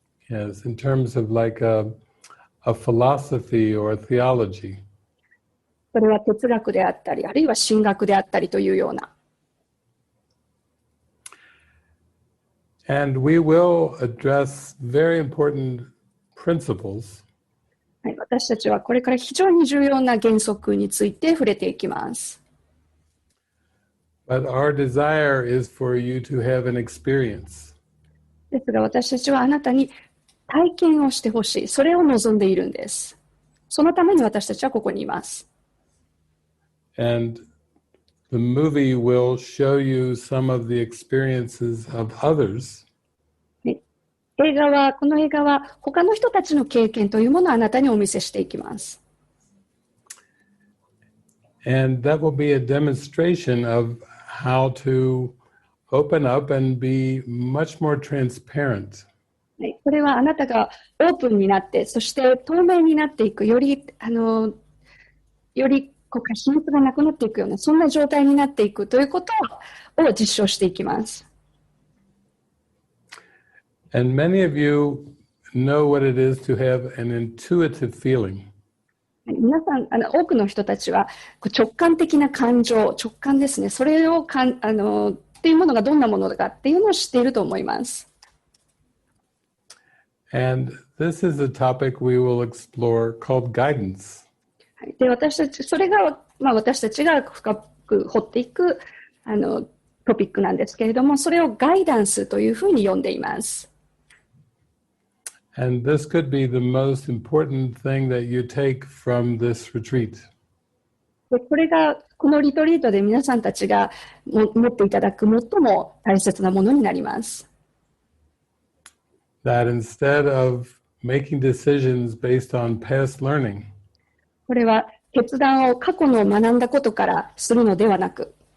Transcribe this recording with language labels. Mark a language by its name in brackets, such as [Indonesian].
[English] Yes, in terms of like a philosophy or a theology. [Japanese] それは哲学であったり、あるいは神学であったりというような。 [English] And we will address very important principles. [Japanese] はい、私たちはこれから非常に重要な原則について触れていきます。 [English] But our desire is for you to have an experience. [Japanese] ですが私たちはあなたに体験をしてほしい。それを望んでいるんです。そのために私たちはここにいます。 [English] And the movie will show you some of the experiences of others. [Japanese] この映画は他の人たちの経験というものをあなたにお見せしていきます。 [English] And that will be a demonstration of how to open up and be much more transparent. [Japanese] これはあなたがオープンになって、そして透明になっていく、より秘密がなくなっていくような、そんな状態になっていくということを実証していきます。 [English] And many of you know what it is to have an intuitive feeling. [Japanese] 皆さん、多くの人たちは直感的な感情、直感ですね。それをっていうものがどんなものかっていうのを知っていると思います。 [English] And this is a topic we will explore called guidance. [Japanese] で、それが、私たちが深く掘っていくトピックなんですけれども、それをガイダンスというふうに呼んでいます。 [English] And this could be the most important thing that you take from this retreat. [Japanese] で、これがこのリトリートで皆さんたちが持っていただく最も大切なものになります。 [English] That instead of making decisions based on past learning, [Japanese] これは決断を過去の学んだことからするのではなく、